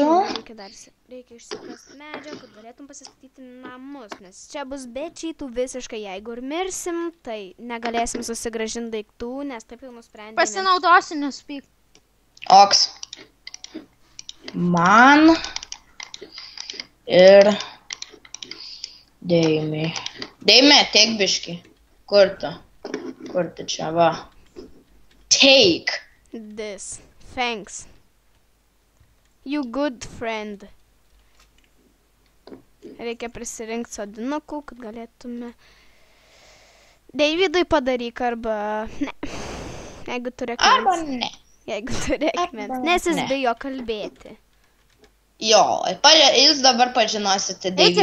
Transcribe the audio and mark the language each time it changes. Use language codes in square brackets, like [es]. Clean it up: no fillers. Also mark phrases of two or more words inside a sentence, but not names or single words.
[lt] Reikia išsikast medžio, kad galėtum pasistatyti namus, nes čia bus be čytų visiškai, jeigu ir mirsim, tai negalėsim susigrąžinti daiktų, nes taip jau nusprendėme. Pasinaudosiu, nespyk. Oks. Man ir Deimė. Deimė, teik biški. Kur tu? Kur tu čia, va? [en] Take. This. Thanks. You good friend. [lt] Reikia prisirinkti sodinukų, kad galėtume. Deividui padaryk arba ne. Jeigu turi Arba akmens. ne. Jeigu turi akmens. Nes jis bijo kalbėti. Jo, jūs dabar pažinosite Deividą.